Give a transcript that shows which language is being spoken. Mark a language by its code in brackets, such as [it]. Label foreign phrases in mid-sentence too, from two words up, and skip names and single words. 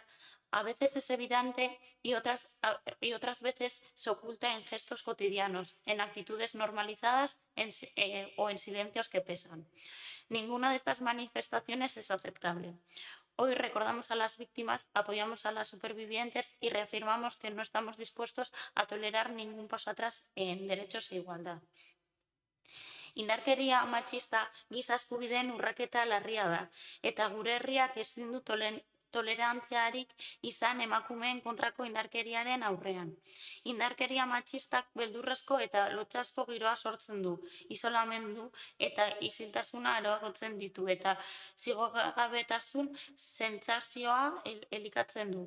[es] A veces es evidente y otras veces se oculta en gestos cotidianos, en actitudes normalizadas o en silencios que pesan. Ninguna de estas manifestaciones es aceptable. Hoy recordamos a las víctimas, apoyamos a las supervivientes y reafirmamos que no estamos dispuestos a tolerar ningún paso atrás en derechos e igualdad. [eu] Indarkeria machista giza eskubideen urraketa larria da, eta gure herriak ezin du tolerantziarik izan emakumeen kontrako indarkeriaren aurrean. Indarkeria matxistak beldurrezko eta lotsasko giroa sortzen du, isolamendu eta isiltasuna areagotzen ditu eta zigorgabetasun sentsazioa elikatzen du.